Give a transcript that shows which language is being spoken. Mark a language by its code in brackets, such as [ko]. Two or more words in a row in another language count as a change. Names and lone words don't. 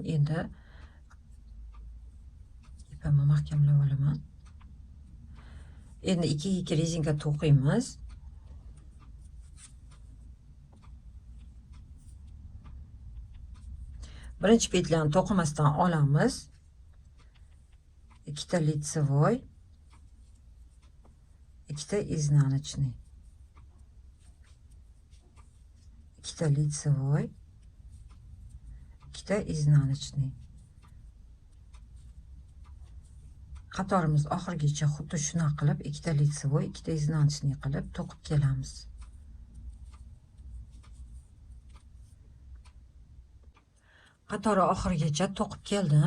[uz] Endi ipimni mahkamlab olaman. Endi 2 rezinka to'qiymiz. Birinchi petlyani to'qimasdan olamiz. 2 ta лицевой, 2 ta изнаночный. 2 ta лицевой, 2 ta изнаночный. Qatorimiz oxirigacha xuddi shuna qilib 2 ta лицевой, 2 ta изнаночный qilib to'qib kelamiz. Qatori oxirigacha to'qib keldim.